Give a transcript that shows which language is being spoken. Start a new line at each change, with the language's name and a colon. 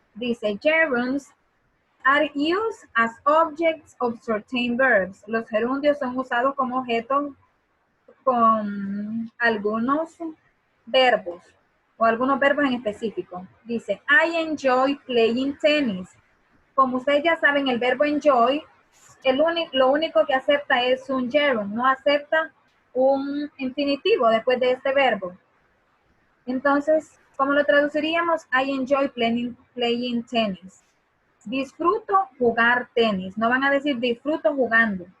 English: Dice, gerunds are used as objects of certain verbs.
Spanish: Los gerundios son usados como objetos con algunos verbos o algunos verbos en específico.
English: Dice, I enjoy playing tennis.
Spanish: Como ustedes ya saben, el verbo enjoy, lo único que acepta es un gerund, no acepta un infinitivo después de este verbo. Entonces, ¿cómo lo traduciríamos?
English: I enjoy playing tennis.
Spanish: Disfruto jugar tenis. No van a decir disfruto jugando.